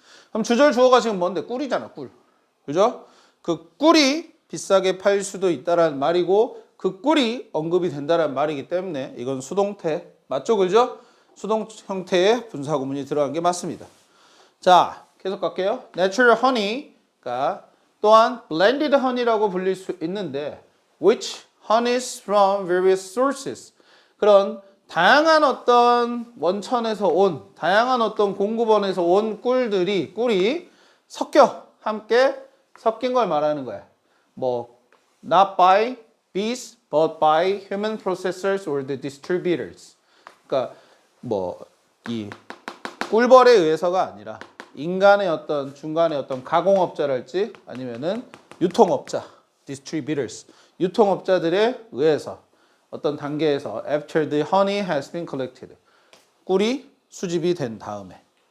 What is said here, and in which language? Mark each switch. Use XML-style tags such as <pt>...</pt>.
<ko>그럼 주절 주어가 지금 뭔데? 꿀이잖아, 꿀. 그죠? 그 꿀이 비싸게 팔 수도 있다라는 말이고 그 꿀이 언급이 된다라는 말이기 때문에 이건 수동태 맞죠, 그죠? 수동 형태의 분사 구문이 들어간 게 맞습니다. 자, 계속 갈게요.</ko> <en>Natural honey가</en> <ko>또한</ko> <en>blended honey라고</en> <ko>불릴 수 있는데</ko> <en>which honeys from various sources.</en> <ko>그런 다양한 어떤 원천에서 온, 다양한 어떤 공급원에서 온 꿀이 섞여 함께 섞인 걸 말하는 거야. 뭐</ko> <en>not by bees but by human processors or the distributors.</en> <ko>그러니까 뭐 이 꿀벌에 의해서가 아니라 인간의 어떤 중간의 어떤 가공업자랄지 아니면은 유통업자, distributors, 유통업자들에 의해서 어떤 단계에서</ko> <en>after the honey has been collected,</en> <ko>꿀이 수집이 된 다음에.</ko>